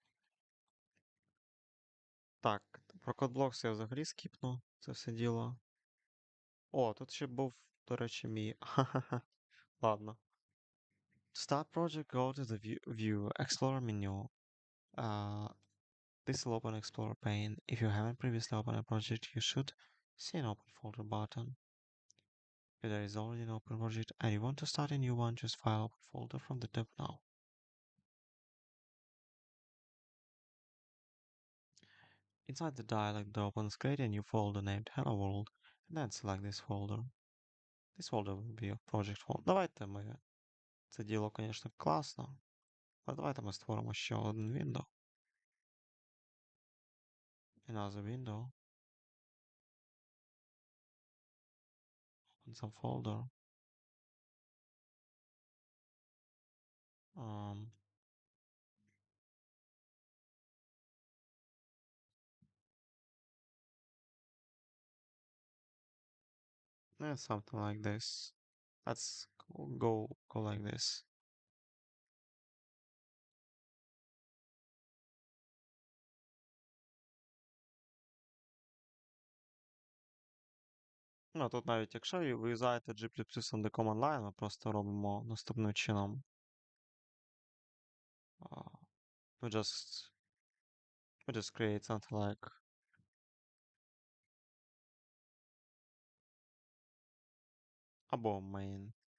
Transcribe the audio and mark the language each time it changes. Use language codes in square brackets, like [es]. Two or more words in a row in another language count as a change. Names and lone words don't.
[uk] Так, про CodeBlocks я взагалі скіпну це все діло. О, тут ще був, до речі, мій. Ладно. [en] To start project, go to the View Explorer menu. This will open Explorer pane. If you haven't previously opened a project, you should see an Open Folder button. If there is already an open project and you want to start a new one, just File Open Folder from the tab now. Inside the dialog opens, create a new folder named Hello World, and then select this folder. This folder will be your project folder. [uk] Давайте ми... Це діло, конечно, класно. Але давайте ми створимо ще один window. [en] Another window. Open some folder. Um, and something like this. Let's go like this. [uk] Ну, тут навіть якщо ви юзаєте G++ [en] on the command line, [uk] ми просто робимо наступним чином. [en] We just create something like або main.